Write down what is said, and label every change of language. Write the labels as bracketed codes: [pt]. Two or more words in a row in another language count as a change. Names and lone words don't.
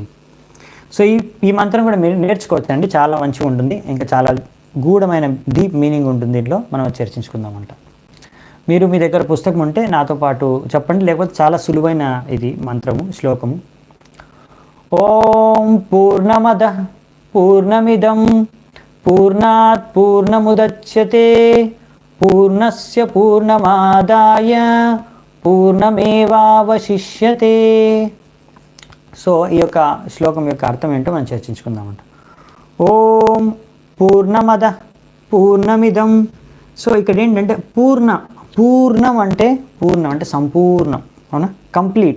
[te] సో ఈ మంత్రం కూడా మీరు నేర్చుకోవచ్చు అండి, చాలా మంచిగా ఉంటుంది, ఇంకా చాలా గూఢమైన [en] deep meaning [te] ఉంటుంది దీంట్లో. మనం చర్చించుకుందామంట. మీరు మీ దగ్గర పుస్తకం ఉంటే నాతో పాటు చెప్పండి, లేకపోతే చాలా సులువైన ఇది మంత్రము, శ్లోకము. [sa] ఓం పూర్ణమద పూర్ణమిదం పూర్ణాత్ పూర్ణముదచ్యతే పూర్ణస్య పూర్ణమాదాయ పూర్ణమేవావశిష్యతే. [te] సో ఈ యొక్క శ్లోకం యొక్క అర్థం ఏంటో మనం చర్చించుకుందామంట. [sa] ఓం పూర్ణమద పూర్ణమిదం. [te] సో ఇక్కడ ఏంటంటే పూర్ణం అంటే సంపూర్ణం, అవునా, కంప్లీట్.